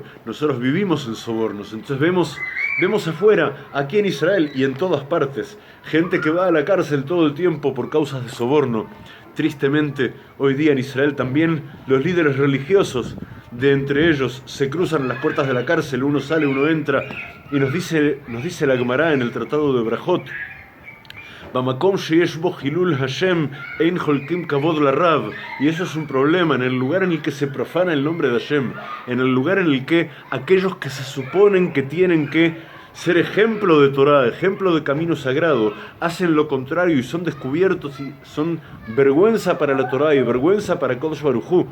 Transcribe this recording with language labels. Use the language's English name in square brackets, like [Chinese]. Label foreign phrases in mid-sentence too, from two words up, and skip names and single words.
[Spanish] Nosotros vivimos en sobornos, entonces vemos afuera, aquí en Israel y en todas partes, gente que va a la cárcel todo el tiempo por causas de soborno. Tristemente, hoy día en Israel también los líderes religiosos, de entre ellos, se cruzan en las puertas de la cárcel, uno sale, uno entra, y nos dice la Gemara en el Tratado de Brajot, [Hebrew] במקום שיש בו חילול השם אין חולקים כבוד לרב. [Spanish] Y eso es un problema en el lugar en el que se profana el nombre de Hashem, en el lugar en el que aquellos que se suponen que tienen que ser ejemplo de Torah, ejemplo de camino sagrado, hacen lo contrario y son descubiertos y son vergüenza para la Torah y vergüenza para [Hebrew] קודש ברוך הוא.